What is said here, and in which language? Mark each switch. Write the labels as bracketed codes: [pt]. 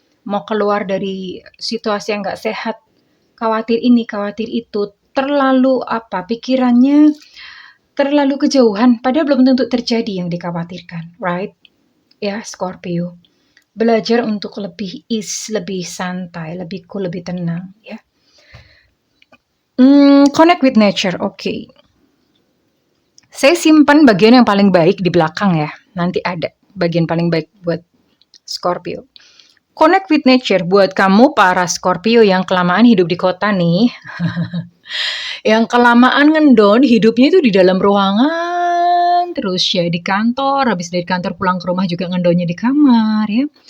[id] Mau keluar dari situasi yang gak sehat, khawatir ini, khawatir itu. Terlalu pikirannya terlalu kejauhan, padahal belum tentu terjadi yang dikhawatirkan, right? Ya, Scorpio. Belajar untuk lebih lebih santai, lebih cool, lebih tenang, ya. [en] Connect with nature, oke. [id] Saya simpan bagian yang paling baik di belakang ya. Nanti ada bagian paling baik buat Scorpio. [en] Connect with nature [id] buat kamu para Scorpio yang kelamaan hidup di kota nih. Yang kelamaan ngendon hidupnya itu di dalam ruangan terus ya, di kantor, habis dari kantor pulang ke rumah juga ngendonnya di kamar ya.